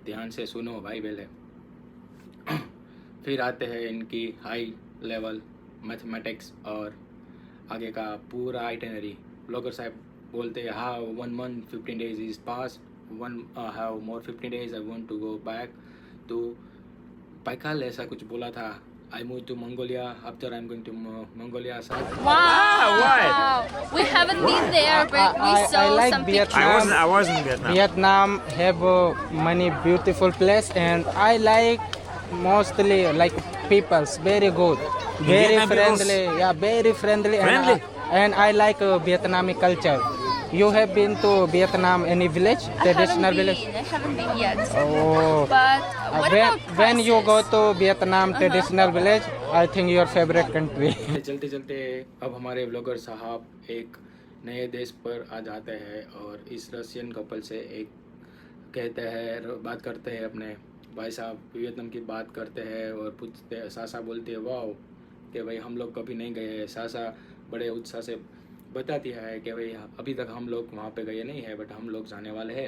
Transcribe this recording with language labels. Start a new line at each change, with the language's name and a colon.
Hindi: ध्यान से सुनो भाई पहले। फिर आते हैं इनकी हाई लेवल मैथमेटिक्स और आगे का पूरा आइटिनरी। ब्लॉगर साहब बोलते हैं
English: how 1 month 15 days is past, have more 15 days, I want to go back to Baikal,
Hindi: ऐसा कुछ बोला था।
English: I moved to Mongolia, after I'm going to Mongolia. Wow. We haven't been there, but we saw I like some Vietnam. I was in Vietnam. Vietnam have many beautiful place, and I like mostly like people's very good, very Vietnam friendly. peoples? Yeah, very friendly. Friendly? And I like Vietnamese culture. You have been to Vietnam, any village, traditional village? I haven't been yet. Oh. But what about When you go prices? to Vietnam traditional village, I think your favorite country.
Hindi: चलते चलते अब हमारे blogger साहब एक नए देश पर आ जाते हैं और इस रशियन कपल से एक कहते हैं, बात करते हैं, अपने भाई साहब वियतनाम की बात करते हैं और पूछते हैं। सासा बोलती है वाह कि भाई हम लोग कभी नहीं गए हैं। सासा बड़े उत्साह से बताती है कि भाई अभी तक हम लोग वहाँ पे गए नहीं है, बट हम लोग जाने वाले हैं।